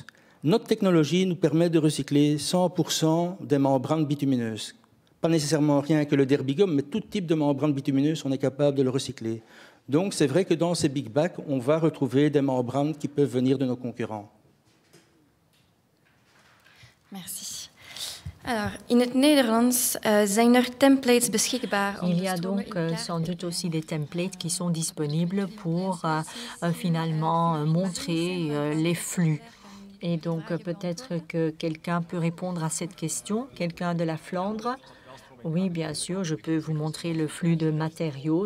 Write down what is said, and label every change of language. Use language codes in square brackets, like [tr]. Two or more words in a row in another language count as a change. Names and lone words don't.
[fr] Notre technologie nous permet de recycler 100% des membranes bitumineuses. Pas nécessairement rien que le Derbigum, mais tout type de membrane bitumineuse, on est capable de le recycler. Donc c'est vrai que dans ces Big Bags, on va retrouver des membranes qui peuvent venir de nos concurrents. Merci. Alors, [nl] in het Nederlands zijn er templates beschikbaar. [fr] Il y a donc sans doute aussi des templates qui sont disponibles pour finalement montrer les flux. Et donc peut-être que quelqu'un peut répondre à cette question, quelqu'un de la Flandre. Oui, bien sûr, je peux vous montrer le flux de matériaux.